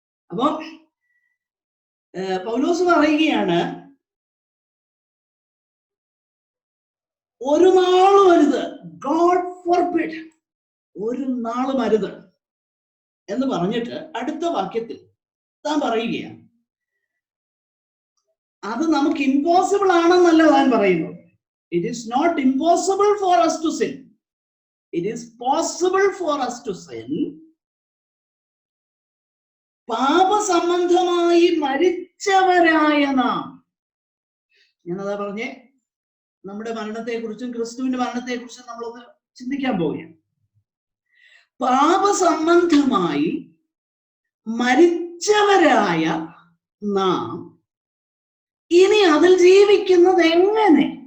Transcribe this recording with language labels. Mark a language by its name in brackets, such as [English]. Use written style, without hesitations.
[Malayalam] അപ്പൊ പൗലോസ് പറയുകയാണ്, ഒരു നാളും അരുത്, [English] God forbid, [Malayalam] ഒരു നാളും അരുത് എന്ന് പറഞ്ഞിട്ട് അടുത്ത വാക്യത്തിൽ താൻ പറയുകയാണ്, അത് നമുക്ക് ഇമ്പോസിബിൾ ആണെന്നല്ല താൻ പറയുന്നത്. [English] It is not impossible for us to sin. It is possible for us to sin. [Malayalam] പാപസംബന്ധമായി മരിച്ചവരായ നാം, ഞാനതാ പറഞ്ഞേ, നമ്മുടെ മരണത്തെക്കുറിച്ചും ക്രിസ്തുവിന്റെ മരണത്തെക്കുറിച്ചും നമ്മളൊന്ന് ചിന്തിക്കാൻ പോവുകയാണ്. പാപസംബന്ധമായി മരിച്ചവരായ നാം ഇനി അതിൽ ജീവിക്കുന്നത് എങ്ങനെ?